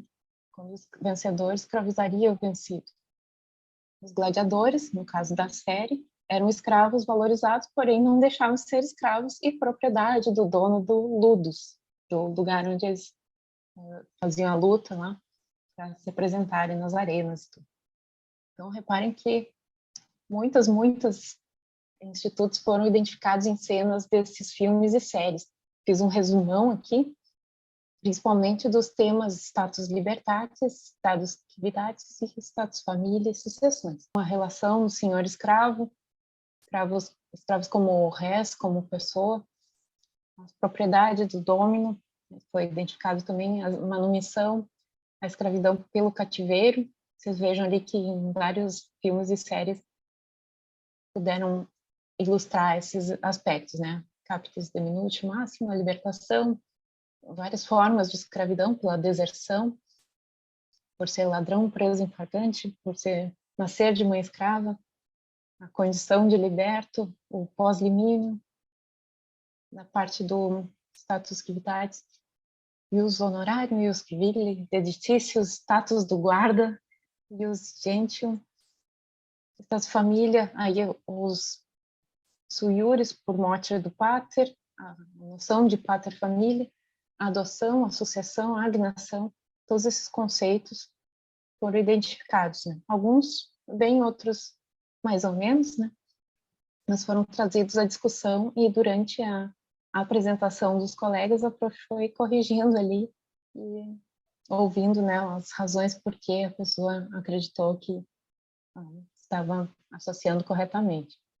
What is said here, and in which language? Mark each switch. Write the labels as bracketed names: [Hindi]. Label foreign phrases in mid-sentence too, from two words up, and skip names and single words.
[Portuguese] Quando os vencedores escravizariam o vencido. Os gladiadores, no caso da série, eram escravos valorizados, porém não deixavam de ser escravos e propriedade do dono do ludus, do lugar onde eles faziam a luta lá, para se apresentarem nas arenas. Então, reparem que muitos institutos foram identificados em cenas desses filmes e séries. Fiz um resumão aqui, principalmente dos temas [Latin] status libertatis, status civitatis [Portuguese] e [Latin] status família [Portuguese] e sucessões. A relação do senhor escravo, escravos como res, como pessoa, a propriedade do domínio, foi identificado também a manumissão, a escravidão pelo cativeiro. Vocês vejam ali que em vários filmes e séries puderam ilustrar esses aspectos, né? [Latin] Capitis deminutio máximo, [Portuguese] a libertação, várias formas de escravidão, pela deserção, por ser ladrão, preso em flagrante, por nascer de mãe escrava, a condição de liberto, o pós-limínio, na parte do [Latin] status civitatis, ius honorarium, ius civile, [Portuguese] deditícios, status do guarda, [Latin] ius gentium, status família, [Portuguese] aí os [Latin] sui iuris [Portuguese] por morte do pater, a noção de [Latin] pater família, [Portuguese] a adoção, a sucessão, a agnação, todos esses conceitos foram identificados, né? Alguns bem, outros mais ou menos, né? Mas foram trazidos à discussão e durante a apresentação dos colegas, a prof foi corrigindo ali e ouvindo, né, as razões por que a pessoa acreditou que estava associando corretamente.